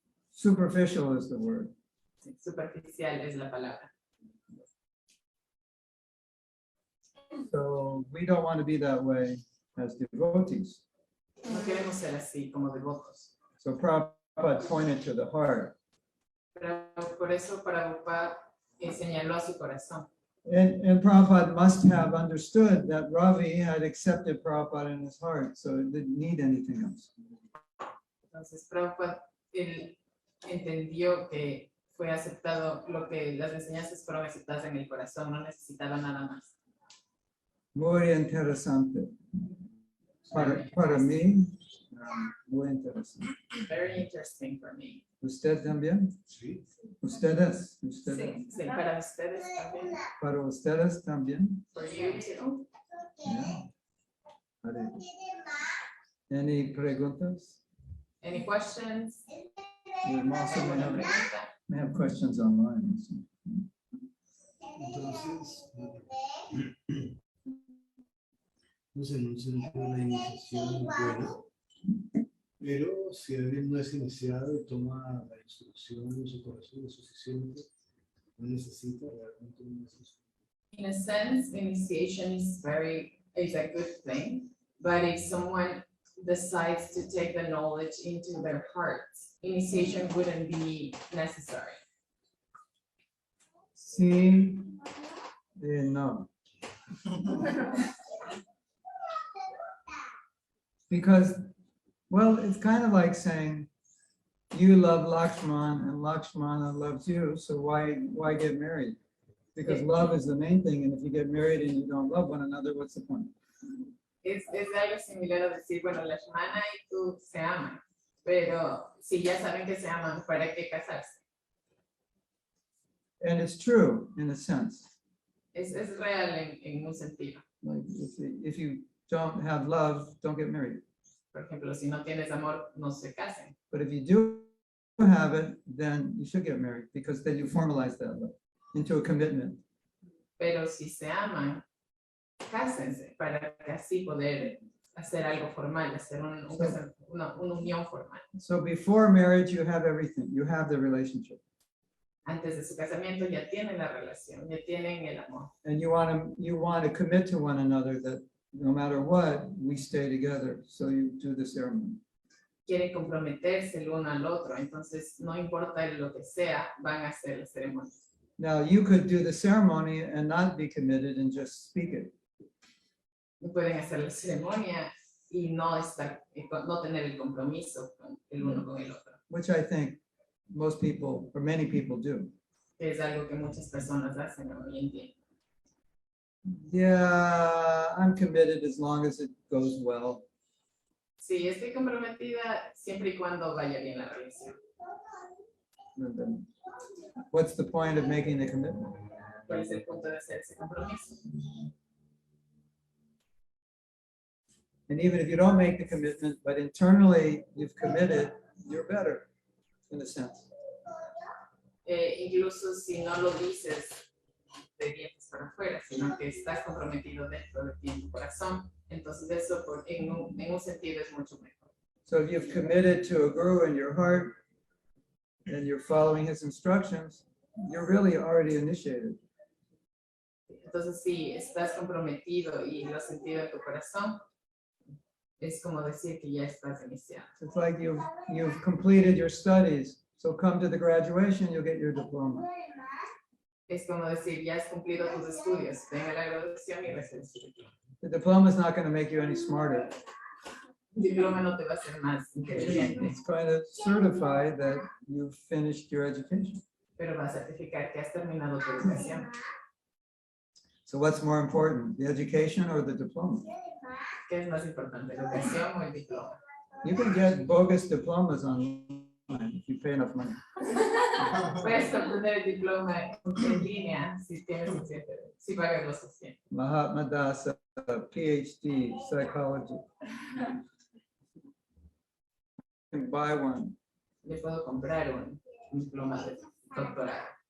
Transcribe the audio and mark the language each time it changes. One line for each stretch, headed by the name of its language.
English: Superficial is the word.
Spanish: Superficial es la palabra.
English: So we don't want to be that way as devotees.
Spanish: No queremos ser así como devotos.
English: So Prabhupada pointed to the heart.
Spanish: Pero por eso Prabhupada señaló a su corazón.
English: And Prabhupada must have understood that Ravi had accepted Prabhupada in his heart, so it didn't need anything else.
Spanish: Entonces Prabhupada él entendió que fue aceptado, las enseñanzas fueron aceptadas en el corazón, no necesitaba nada más. Muy interesante. Para mí, muy interesante.
English: Very interesting for me.
Spanish: ¿Usted también? Sí. ¿Ustedes? Sí, para ustedes también. ¿Para ustedes también?
English: For you too. Yeah. Hare. Any preguntas? Any questions? We also may
Spanish: ¿Alguna
English: have,
Spanish: pregunta?
English: may have questions online. So.
Spanish: Entonces, no sé, no sé, la iniciación es buena. Pero si alguien no es iniciado y toma la instrucción en su corazón es suficiente, no necesita realmente una instrucción.
English: In a sense, initiation is a good thing, but if someone decides to take the knowledge into their hearts, initiation wouldn't be necessary.
Spanish: Sí, no.
English: Because, well, it's kind of like saying, you love Lakshman and Lakshmana loves you, so why get married? Because love is the main thing, and if you get married and you don't love one another, what's the point?
Spanish: Es algo similar a decir, bueno, la hermana y tú se aman, pero si ya saben que se aman, ¿para qué casarse?
English: And it's true, in a sense.
Spanish: Es real en un sentido.
English: Like if you don't have love, don't get married.
Spanish: Por ejemplo, si no tienes amor, no se casen.
English: But if you do have it, then you should get married, because then you formalize that love into a commitment.
Spanish: Pero si se aman, cásense para que así poder hacer algo formal, hacer una unión formal.
English: So before marriage, you have everything. You have the relationship.
Spanish: Antes de su casamiento ya tienen la relación, ya tienen el amor.
English: And you want to commit to one another that no matter what, we stay together. So you do the ceremony.
Spanish: Quieren comprometerse el uno al otro, entonces no importa lo que sea, van a hacer la ceremonia.
English: Now you could do the ceremony and not be committed and just speak it.
Spanish: Pueden hacer la ceremonia y no tener el compromiso con el uno con el otro.
English: Which I think most people, or many people do.
Spanish: Es algo que muchas personas hacen hoy en día.
English: Yeah, I'm committed as long as it goes well.
Spanish: Sí, estoy comprometida siempre y cuando vaya bien la relación.
English: And then, what's the point of making the commitment?
Spanish: ¿Cuál es el punto de hacer ese compromiso?
English: And even if you don't make the commitment, but internally you've committed, you're better, in a sense.
Spanish: Incluso si no lo dices de dientes para afuera, sino que estás comprometido dentro de ti en tu corazón, entonces eso en un sentido es mucho mejor.
English: So if you've committed to a guru in your heart and you're following his instructions, you're really already initiated.
Spanish: Entonces si estás comprometido y lo has sentido en tu corazón, es como decir que ya estás iniciado.
English: It's like you've completed your studies. So come to the graduation, you'll get your diploma.
Spanish: Es como decir, ya has cumplido tus estudios, ven a la graduación y recibes tu diploma.
English: The diploma is not going to make you any smarter.
Spanish: El diploma no te va a hacer más inteligente,
English: It's going to certify that you've finished your education.
Spanish: pero va a certificar que has terminado tu educación.
English: So what's more important, the education or the diploma?
Spanish: ¿Qué es más importante, la educación o el diploma?
English: You can get bogus diplomas online if you pay enough money.
Spanish: Puedes obtener el diploma en línea si tienes suficiente, si pagas lo suficiente.
English: Mahatma Dasa, PhD, psychology. You can buy one.
Spanish: Le puedo comprar un diploma de doctorado.